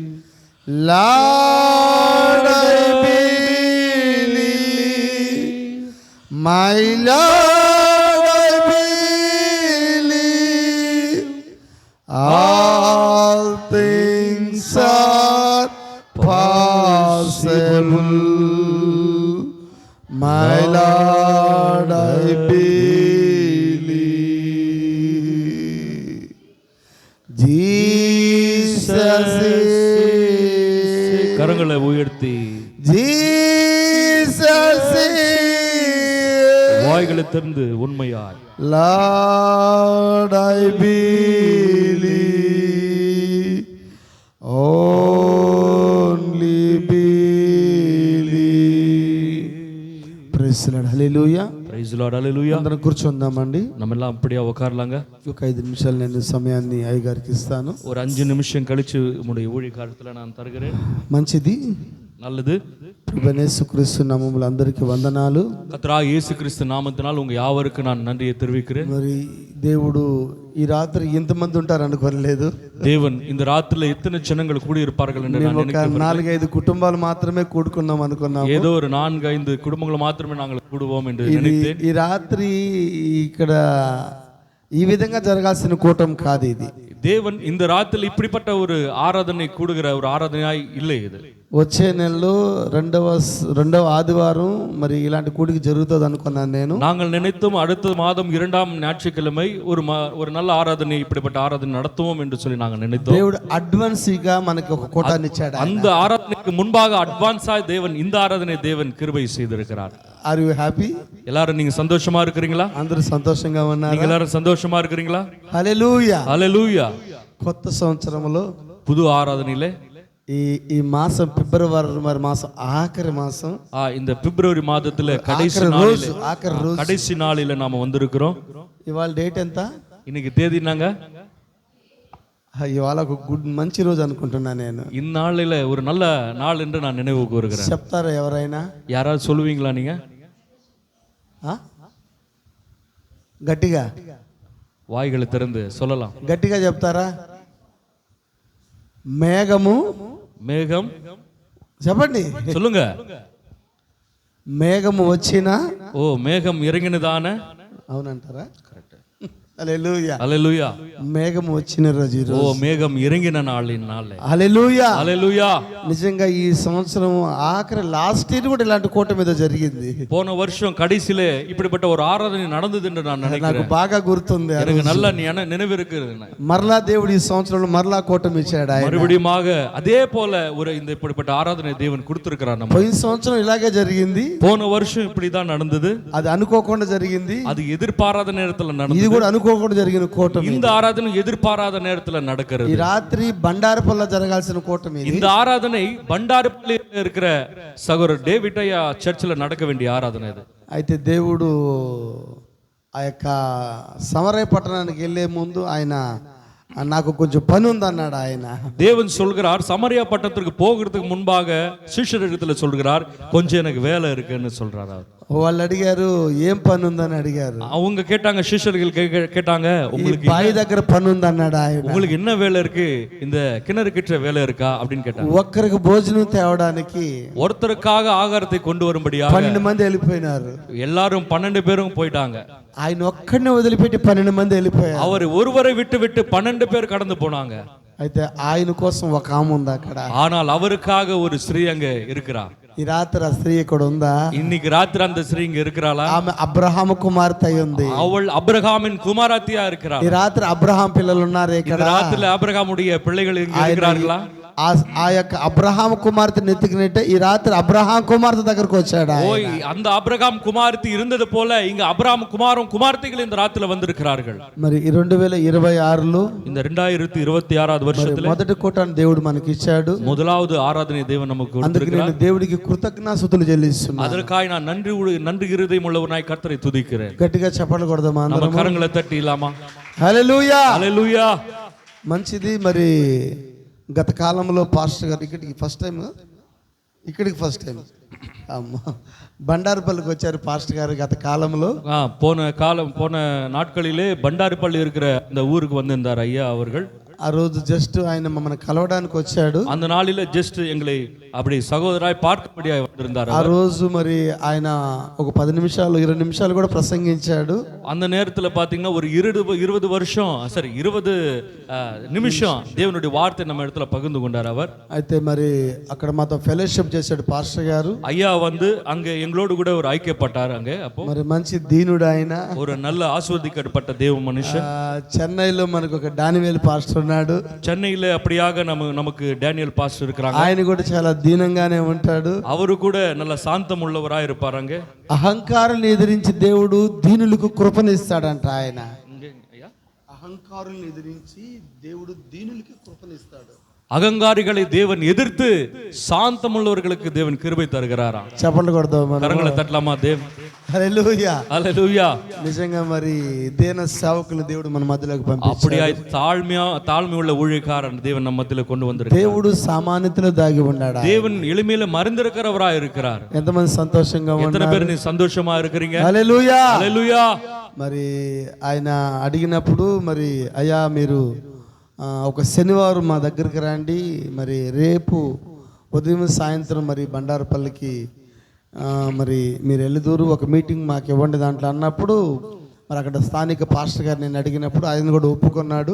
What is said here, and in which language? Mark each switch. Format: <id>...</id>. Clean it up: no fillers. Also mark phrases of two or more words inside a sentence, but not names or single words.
<en>Lord, I my Lord, I believe all things are possible. My Lord, I believe. Jesus is</en> <ta>கரங்களை உயர்த்தி</ta> <en>Jesus is</en> <ta>வாய்களை திறந்து உண்மையாய்</ta> <en>Lord, I believe, only believe. Praise the Lord, hallelujah. Praise the Lord, hallelujah.</en> <te>అందరం కూర్చుందామండి.</te> <ta>நம்ம எல்லாம் அப்படியே உட்காரலாங்க.</ta> <te>ఒక 5 నిమిషాలు నేను సమయాన్ని అయ్యగారికి ఇస్తాను.</te> <ta>ஒரு 5 நிமிஷம் கழிச்சு உங்களுடைய ஊழியக்காரத்துல நான் தருகிறேன்.</ta> <te>మంచిది.</te> <ta>நல்லது.</ta> <te>ప్రభువైన యేసుక్రీస్తు నామములో అందరికీ వందనాలు.</te> <ta>கர்த்தராகிய இயேசு கிறிஸ்து நாமத்தினால் உங்க யாவருக்கும் நான் நன்றியை தெரிவிக்கிறேன்.</ta> <te>మరి దేవుడు ఈ రాత్రి ఎంతమంది ఉంటారు అనుకోలేదు.</te> <ta>தேவன் இந்த ராத்திரில எத்தனை ஜனங்கள் கூடி இருப்பார்கள் என்று நான் நினைக்கிறேன்.</ta> <te>4-5 కుటుంబాలు మాత్రమే కూడుకున్నాం అనుకున్నాం.</te> <ta>ஏதோ ஒரு 4-5 குடும்பங்கள் மாத்திரமே நாங்கள் கூடுவோம் என்று நினைத்தேன்.</ta> <te>ఈ రాత్రి ఇక్కడ ఈ విధంగా జరగాల్సిన కూటం కాదు ఇది.</te> <ta>தேவன் இந்த ராத்திரில இப்படிப்பட்ட ஒரு ஆராதனை கூடுகிற ஒரு ஆராதனையாய் இல்லை இது.</ta> <te>వచ్చే నెలలో రెండవ ఆదివారం మరి ఇలాంటి కూడికి జరుగుతుంది అనుకున్నాను నేను.</te> <ta>நாங்கள் நினைத்தோம் அடுத்த மாதம் 2ஆம் ஞாயிற்றுக்கிழமை ஒரு நல்ல ஆராதனை இப்படிப்பட்ட ஆராதனை நடத்துவோம் என்று சொல்லி நாங்கள் நினைத்தோம்.</ta> <te>దేవుడు అడ్వాన్స్గా మనకి ఒక కూటాన్ని ఇచ్చాడు.</te> <ta>அந்த ஆராதனைக்கு முன்பாக அட்வான்ஸாய் தேவன் இந்த ஆராதனை தேவன் கிருபை செய்திருக்கிறார்.</ta> <en>Are you happy?</en> <ta>எல்லாரும் நீங்க சந்தோஷமா இருக்கிறீங்களா?</ta> <te>అందరూ సంతోషంగా ఉన్నారు.</te> <ta>நீங்க எல்லாரும் சந்தோஷமா இருக்கிறீங்களா?</ta> <te>హల్లెలూయా, హల్లెలూయా. కొత్త సంవత్సరంలో</te> <ta>புது ஆராதனையிலே</ta> <te>ఈ మాసం ఫిబ్రవరి మాసం ఆఖరి మాసం</te> <ta>இந்த பிப்ரவரி மாதத்துல கடைசி நாளில நாம வந்திருக்கிறோம்.</ta> <te>ఇవాళ డేట్ ఎంత?</te> <ta>இன்னைக்கு தேதி என்னங்க?</ta> <te>ఇవాళ ఒక మంచి రోజు అనుకుంటున్నా నేను.</te> <ta>இந்நாளில ஒரு நல்ல நாள் என்று நான் நினைவு கூறுகிறேன்.</ta> <te>చెప్తారా ఎవరైనా?</te> <ta>யாராவது சொல்லுவீங்களா நீங்க?</ta> <te>గట్టిగా</te> <ta>வாய்களை திறந்து சொல்லலாம்.</ta> <te>గట్టిగా చెప్తారా? మేఘము</te> <ta>மேகம்</ta> <te>చెప్పండి,</te> <ta>சொல்லுங்க.</ta> <te>మేఘము వచ్చినా</te> <ta>ஓ மேகம் இறங்கினதான</ta> <te>అవునంటారా? కరెక్ట్. హల్లెలూయా, హల్లెలూయా. మేఘం వచ్చిన రోజు ఈ ఓ రోజు.</te> <ta>மேகம் இறங்கின நாளே.</ta> <te>హల్లెలూయా. హల్లెలూయా. నిజంగా ఈ సంవత్సరం ఆఖరి</te> <en>last year</en> <te>కూడా ఇలాంటి కూటమి మీద జరిగింది.</te> <ta>போன வருஷம் கடைசியில இப்படிப்பட்ட ஒரு ஆராதனை நடந்தது என்று நான்</ta> <te>నాకు</te> <ta>நினைக்கிறேன்.</ta> <te>బాగా గుర్తుంది.</te> <ta>எனக்கு நல்ல நினைவு இருக்கு.</ta> <te>మరలా దేవుడు ఈ సంవత్సరంలో మరలా కూటమి ఇచ్చాడు. ఆయన</te> <ta>மறுபடியுமாக அதே போல ஒரு இந்த இப்படிப்பட்ட ஆராதனை தேவன் கொடுத்திருக்கிறார். நம்ம</ta> <te>పోయిన సంవత్సరం ఇలాగే జరిగింది.</te> <ta>போன வருஷம் இப்படிதான் நடந்தது.</ta> <te>అది అనుకోకుండా జరిగింది.</te> <ta>அது ఎదిర్పారాத நேரத்துல</ta> <te>ఇది</te> <ta>நடந்தது.</ta> <te>కూడా అనుకోకుండా జరిగిన కూటమి.</te> <ta>இந்த ஆராதனை எதிர்பாராத நேரத்துல</ta> <te>ఈ</te> <ta>நடக்கிறது.</ta> <te>రాత్రి బండారపల్లిలో జరగాల్సిన కూటమి ఇది.</te> <ta>இந்த ஆராதனை பண்டாரப்பள்ளியில் இருக்கிற சகோதரர் டேவிட் ஐயா சர்ச்சில் நடக்க வேண்டிய ஆராதனை இது.</ta> <te>అయితే దేవుడు ఆ యొక్క సమరయ పట్టణానికి వెళ్ళే ముందు ఆయన నాకు కొంచెం పని ఉందన్నాడు. ఆయన</te> <ta>தேவன் சொல்கிறார், சமரியா பட்டணத்திற்கு போகிறதுக்கு முன்பாக சிஷ்யரிடத்துல சொல்கிறார், கொஞ்சம் எனக்கு வேலை இருக்குன்னு சொல்றாரு.</ta> <te>వాళ్ళు అడిగారు ఏం పని ఉందని అడిగారు.</te> <ta>அவங்க கேட்டாங்க, சிஷ்யர்கள் கேட்டாங்க, உங்களுக்கு</ta> <te>బావి దగ్గర పని ఉందన్నాడు ఆయన.</te> <ta>உங்களுக்கு என்ன வேலை இருக்கு, இந்த கிணறு கிட்ட வேலை இருக்கா அப்படின்னு கேட்டாங்க.</ta> <te>ఒక్కరికి భోజనం తేవడానికి</te> <ta>ஒருத்தருக்காக ஆகாரத்தை கொண்டு வரும்படியாக</ta> <te>12 మంది వెళ్ళిపోయినారు.</te> <ta>எல்லாரும் 12 பேரும் போயிட்டாங்க.</ta> <te>ఆయన ఒక్కడిని వదిలిపెట్టి 12 మంది వెళ్ళిపోయారు.</te> <ta>அவர் ஒருவரை விட்டு 12 பேர் கடந்து போனாங்க.</ta> <te>అయితే ఆయన కోసం ఒక ఆమె ఉంది అక్కడ.</te> <ta>ஆனால் அவருக்காக ஒரு ஸ்திரீ அங்க இருக்கிறா.</ta> <te>ఈ రాత్రి ఆ స్త్రీ ఇక్కడ ఉందా?</te> <ta>இன்னைக்கு ராத்திரி அந்த ஸ்திரீ இங்க இருக்கிறாளா?</ta> <te>ఆమె అబ్రహాము కుమార్తె అయి ఉంది.</te> <ta>அவள் அபிரகாமின் குமாரத்தியா இருக்கிறாள்.</ta> <te>ఈ రాత్రి అబ్రహాం పిల్లలు ఉన్నారు ఇక్కడ.</te> <ta>இந்த ராத்திரில அபிரகாமுடைய பிள்ளைகள் இங்க இருக்கிறார்களா?</ta> <te>ఆ యొక్క అబ్రహాం కుమార్తె నెత్తికినట్టే ఈ రాత్రి అబ్రహాం కుమార్తె దగ్గరకు వచ్చాడు.</te> <ta>ஓய், அந்த அபிரகாம் குமாரத்தி இருந்தது போல இங்க அபிரகாம் குமாரத்திகள் இந்த ராத்திரில வந்திருக்கிறார்கள்.</ta> <te>మరి 2026లో</te> <ta>இந்த 2026வது வருஷத்துல</ta> <te>మొదటి కూటాన్ని దేవుడు మనకి ఇచ్చాడు.</te> <ta>முதலாவது ஆராதனை தேவன் நமக்கு</ta> <te>అందుకే</te> <ta>கொடுத்திருக்கிறார்.</ta> <te>నేను దేవుడికి కృతజ్ఞతాస్తుతులు చెల్లిస్తున్నాను.</te> <ta>அதற்காக நான் நன்றி இருதயம் உள்ளவனாய் கர்த்தரை துதிக்கிறேன்.</ta> <te>గట్టిగా చప్పట్లు కొడదామా</te> <ta>நம்ம</ta> <te>అందరం?</te> <ta>கரங்களை தட்டி இல்லாமா?</ta> <te>హల్లెలూయా. హల్లెలూయా. మంచిది. మరి గత కాలంలో పాస్టర్ గారు ఇక్కడికి</te> <en>first time</en> <te>అమ్మ బండారుపల్లికి వచ్చారు పాస్టర్ గారు గత కాలంలో.</te> <ta>போன நாட்களிலே பண்டாரிப்பள்ளி இருக்கிற இந்த ஊருக்கு வந்திருந்தார் ஐயா அவர்கள்.</ta> <te>ఆ రోజు జస్ట్ ఆయన మమ్మల్ని కలవడానికి వచ్చాడు.</te> <ta>அந்த நாளில ஜஸ்ட் எங்களை அப்படி சகோதராய் பார்க்கும்படியாக வந்திருந்தார்.</ta> <te>ఆ రోజు మరి ఆయన ఒక 10 నిమిషాలు 20 నిమిషాలు కూడా ప్రసంగించాడు.</te> <ta>அந்த நேரத்துல பாத்தீங்கன்னா ஒரு 20 நிமிஷம் தேவனுடைய வார்த்தை நம்ம இடத்துல பகிர்ந்து கொண்டார் அவர்.</ta> <te>అయితే మరి అక్కడ మాతో ఫెలోషిప్ చేశాడు పాస్టర్ గారు.</te> <ta>ஐயா வந்து அங்க எங்களோடு கூட ஒரு ஐக்கியப்பட்டார் அங்க. அப்போ</ta> <te>మరి మంచి దీనుడు ఆయన.</te> <ta>ஒரு நல்ல ஆசீர்வதிக்கப்பட்ட தேவ மனுஷன்.</ta> <te>చెన్నైలో మనకు ఒక డానియేల్ పాస్టర్ ఉన్నాడు.</te> <ta>சென்னையில அப்படியாக நமக்கு டேனியல் பாஸ்டர் இருக்கிறாங்க.</ta> <te>ఆయన కూడా చాలా దీనంగానే ఉంటాడు. அவரு கூட நல்ல சாந்தம் உள்ளவராய் இருப்பாருங்க. అహంకారాన్ని ఎదిరించి దేవుడు దీనులకు కృపనిస్తాడంట. ఆయన అహంకారుల్ని ఎదిరించి దేవుడు దీనులకి కృపనిస్తాడు.</te> <ta>அகங்காரிகளை தேவன் எதிர்த்து சாந்தம் உள்ளவர்களுக்கு தேவன் கிருபை தருகிறாராம்.</ta> <te>చప్పట్లు కొడదాం.</te> <ta>கரங்களை தட்டலாமா? தேவன்</ta> <te>హల్లెలూయా. హల్లెలూయా. నిజంగా మరి దేన సేవకులు దేవుడు మన మధ్యలోకి పంపించాడు.</te> <ta>அப்படியாய் தாழ்மை உள்ள ஊழியக்காரன் தேவன் நம்ம மத்தியில கொண்டு வந்திருக்கிறார்.</ta> <te>దేవుడు సామాన్యతలో దాగి ఉన్నాడు.</te> <ta>தேவன் எளிமையில மறைந்திருக்கிறவராய் இருக்கிறார்.</ta> <te>ఎంతమంది సంతోషంగా</te> <ta>எத்தனை</ta> <te>ఉన్నారు?</te> <ta>பேர் நீ சந்தோஷமா இருக்கிறீங்க?</ta> <te>హల్లెలూయా. హల్లెలూయా. మరి ఆయన అడిగినప్పుడు మరి అయ్యా మీరు ఒక శనివారం మా దగ్గరికి రండి, మరి రేపు ఉదయం సాయంత్రం మరి బండారుపల్లికి మరి మీరు వెళ్ళిదూరు ఒక మీటింగ్ మాకు ఇవ్వండి దాంట్లో అన్నప్పుడు మరి అక్కడ స్థానిక పాస్టర్ గారు నేను అడిగినప్పుడు ఆయన కూడా ఒప్పుకున్నాడు.</te>